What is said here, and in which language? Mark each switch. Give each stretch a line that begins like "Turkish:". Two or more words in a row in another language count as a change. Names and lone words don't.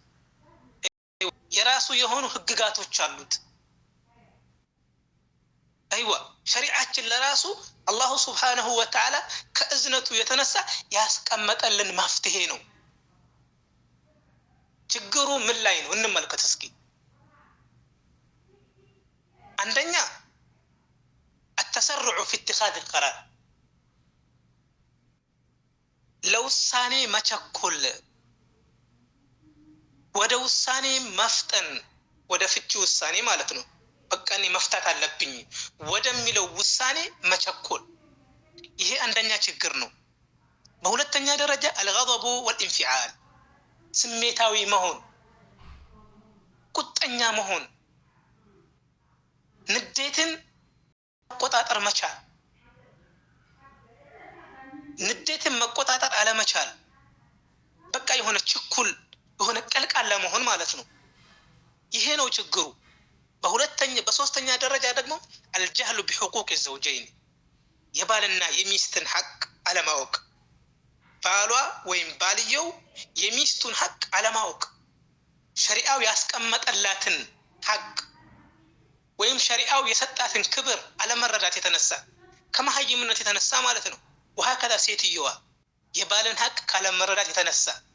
Amharic: የራሱ የሆኑ ህግጋቶች አሉት። አይዋ ሸሪዓችን ለራሱ
Arabic: الله سبحانه وتعالى
Amharic: ከእዝነቱ የተነሳ ያስቀመጠልን መፍትሄ ነው። ችግሩ ምን ላይ ነው እንመልከት እስኪ። አንደኛ
Arabic: التسرع في اتخاذ القرار
Amharic: ለውሳኔ መቸኮል፣ ወደ ውሳኔ መፍጠን፣ ወደ ፍቺ ውሳኔ ማለት ነው። በቃ እኔ መፍታት አለብኝ ወደሚለው ውሳኔ መቸኮል፣ ይሄ አንደኛ ችግር ነው። በሁለተኛ ደረጃ
Arabic: الغضب والانفعال
Amharic: ስሜታዊ መሆን፣ ቁጠኛ መሆን፣ ንዴትን መቆጣጠር መቻል፣ ንዴትን መቆጣጠር አለመቻል፣ በቃ የሆነ ችኩል የሆነ ቀልቃላ መሆን ማለት ነው። ይሄ ነው ችግሩ። በሶስተኛ ደረጃ ደግሞ
Arabic: الجهل بحقوق الزوجين
Amharic: የባልና የሚስትን ሐቅ አለማወቅ፣ ባሏ ወይም ባልየው የሚስቱን ሐቅ አለማወቅ፣ ሸሪዓው ያስቀመጠላትን ሐቅ ወይም ሸሪዓው የሰጣትን ክብር አለመረዳት የተነሳ ከመሀይምነት የተነሳ ማለት ነው። وهكذا ሴትየዋ የባልን ሐቅ ካለመረዳት የተነሳ